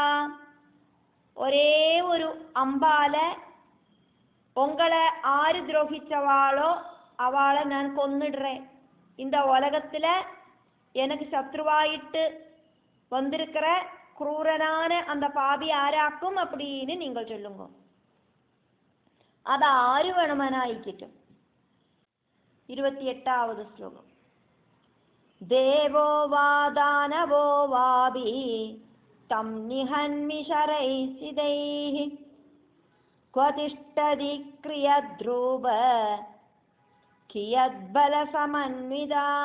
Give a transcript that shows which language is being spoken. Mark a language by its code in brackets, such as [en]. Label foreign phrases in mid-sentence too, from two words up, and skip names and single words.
[ta] ஒரே ஒரு அம்பால உங்களை ஆறு துரோகிச்சவாளோ அவளை நான் கொன்னுடுறேன். இந்த உலகத்துல எனக்கு சத்ருவாயிட்டு வந்திருக்கிற குரூரனான அந்த பாபி ஆராக்கும் அப்படின்னு நீங்கள் சொல்லுங்க. [ml] അതാര് വേണമെന്നായിക്കിട്ടും. 28ാவது ശ്ലോകം. [sa] ദേവോ വാ ദാനവോ വാപി തം നിഹന്മി ശരൈഃ സിതൈഃ ക്വ തിഷ്ഠതി ക്രിയദ്രൂപ കിയദ്ബലസമന്വിതാ.